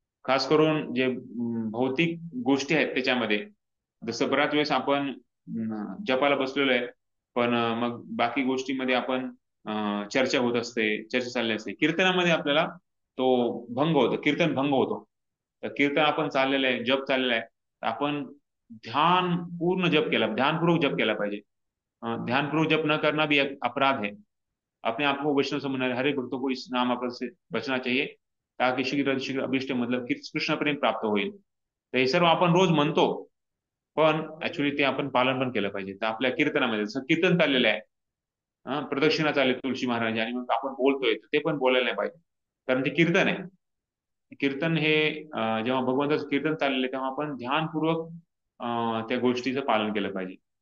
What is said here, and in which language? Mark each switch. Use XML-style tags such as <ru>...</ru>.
<mr>खास करून जे भौतिक गोष्टी आहेत त्याच्यामध्ये, जसं बऱ्याच वेळेस आपण जपाला बसलेलो आहे, पण मग बाकी गोष्टीमध्ये आपण चर्चा होत असते, चर्चा चालली असते. कीर्तनामध्ये आपल्याला तो भंग होतो, कीर्तन भंग होतो. तर कीर्तन आपण चाललेलं आहे, जप चाललेला आहे, आपण ध्यानपूर्वक जप केला पाहिजे.</mr> <hi>ध्यानपूर्वक जप न करना भी एक अपराध है. अपने आप को वैष्णव समझना है, हरे भक्तों को इस नाम अपराध से बचना चाहिए, ताकि शीघ्र शीघ्र अभिष्ट मतलब कृष्ण प्रेम प्राप्त</hi> <mr>होईल. तर हे सर्व आपण रोज म्हणतो, पण ऍक्च्युली ते आपण पालन पण केलं पाहिजे. तर आपल्या कीर्तनामध्ये जसं कीर्तन चाललेलं आहे, प्रदक्षिणा चालली तुळशी महाराज, आणि मग आपण बोलतोय, तर ते पण बोलायला नाही पाहिजे, कारण ते कीर्तन आहे. कीर्तन हे जेव्हा भगवंताचं कीर्तन चाललेलं आहे तेव्हा आपण ध्यानपूर्वक त्या गोष्टीचं पालन केलं पाहिजे.</mr>